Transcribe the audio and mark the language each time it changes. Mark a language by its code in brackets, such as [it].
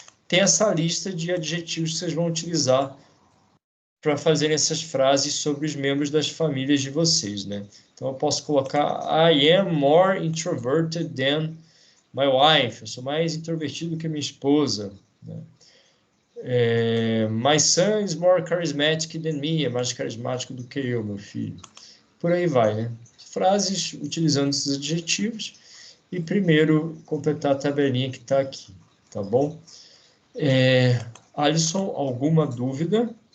[pt] Tem essa lista de adjetivos que vocês vão utilizar para fazer essas frases sobre os membros das famílias de vocês, né? Então, eu posso colocar, [en] I am more introverted than my wife. [pt] Eu sou mais introvertido que minha esposa, né? [en] My son is more charismatic than me. [pt] É mais carismático do que eu, meu filho. Por aí vai, né? Frases utilizando esses adjetivos e primeiro completar a tabelinha que está aqui, tá bom? Alisson, alguma dúvida?